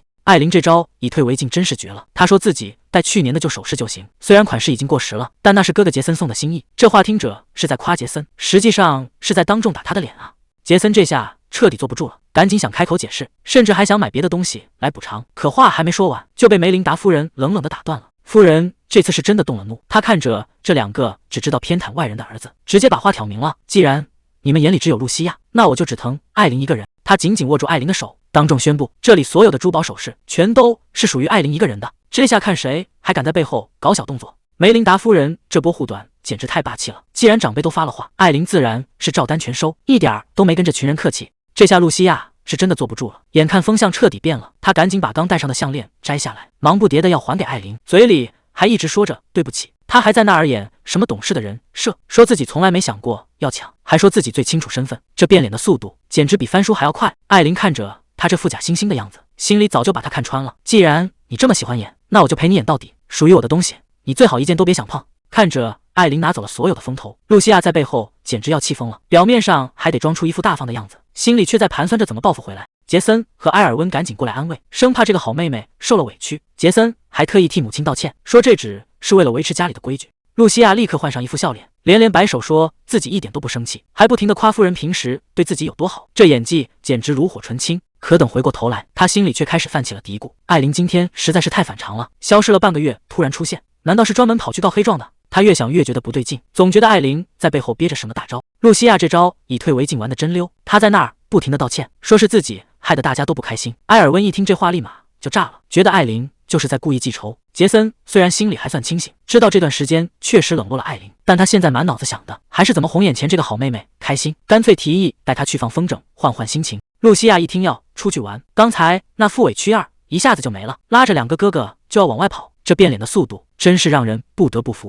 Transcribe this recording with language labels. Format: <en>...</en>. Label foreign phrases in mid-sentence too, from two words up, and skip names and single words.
<zh>艾琳這招以退為進真是絕了。她說自己帶去年的舊首飾就行，雖然款式已經過時了，但那是哥哥傑森送的心意。這話聽着是在誇傑森，實際上是在當眾打他的臉啊。傑森這下徹底坐不住了，趕緊想開口解釋，甚至還想買別的東西來補償。可話還沒說完，就被梅琳達夫人冷冷地打斷了。夫人這次是真的動了怒，她看着這2個只知道偏袒外人的兒子，直接把話挑明了。既然你們眼裡只有露西亞，那我就只疼艾琳一個人。她緊緊握住艾琳的手，當众宣布，這裡所有的珠寶首飾全都是屬於艾琳一個人的。這下看誰還敢在背後搞小動作。梅琳達夫人這波護短簡直太霸氣了。既然長輩都發了話，艾琳自然是照單全收，一點兒都沒跟這群人客氣。這下露西亞是真的坐不住了，眼看風向徹底變了，她趕緊把剛戴上的項鏈摘下來，忙不迭的要還給艾琳，嘴裡還一直說着對不起。她還在那兒演什麼懂事的人設，說自己從來沒想過要搶，還說自己最清楚身份。這變臉的速度簡直比翻書還要快。艾琳看着她這副假惺惺的樣子， 心裡早就把他看穿了。既然你這麼喜歡演，那我就陪你演到底。屬於我的東西，你最好一件都別想碰。看着艾琳拿走了所有的風头，露西亞在背後簡直要氣瘋了。表面上還得裝出一副大方的樣子，心裡卻在盤算着怎麼報復回來。傑森和埃爾溫趕緊過來安慰，生怕這個好妹妹受了委屈。傑森還特意替母親道歉，說這只是為了維持家裡的規矩。露西亞立刻換上一副笑臉，連連擺手說自己一點都不生氣，還不停地誇夫人平時對自己有多好，這演技簡直爐火純青。可等回過頭來，她心裡卻開始泛起了嘀咕：艾琳今天實在是太反常了，消失了半個月，突然出現，難道是專門跑去告黑狀的？她越想越覺得不對劲，總覺得艾琳在背後憋着什麼大招。露西亞這招以退為進玩得真溜，她在那兒不停地道歉，說是自己害得大家都不開心。埃爾溫一聽這話立馬就炸了，覺得艾琳就是在故意記仇。傑森雖然心裡還算清醒，知道這段時間確實冷落了艾琳，但他現在滿腦子想的還是怎麼哄眼前這個好妹妹開心，乾脆提議帶她去放風筝，換換心情。露西亞一聽要出去玩，剛才那副委屈樣一下子就沒了，拉着2个哥哥就要往外跑，這變臉的速度真是讓人不得不服。</zh>